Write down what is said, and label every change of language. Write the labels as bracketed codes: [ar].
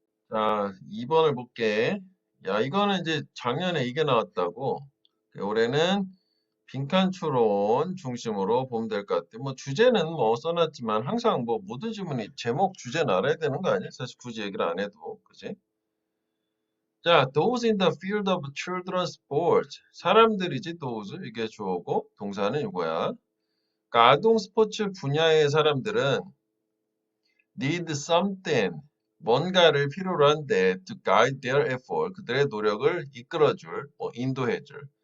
[ko] 자, 2번을 볼게. 야, 이거는 이제 작년에 이게 나왔다고. 올해는 빈칸 추론 중심으로 보면 될 것 같아요. 뭐 주제는 뭐 써놨지만 항상 뭐 모든 질문이 제목 주제는 알아야 되는 거 아니야? 사실 굳이 얘기를 안 해도 그지? [en] 자, those in the field of children's sports. [ko] 사람들이지 those 이게 주어고 동사는 이거야. 그러니까 아동 스포츠 분야의 사람들은 [en] need something [ko] 뭔가를 필요로 한데 [en] to guide their effort [ko] 그들의 노력을 이끌어줄 뭐 인도해줄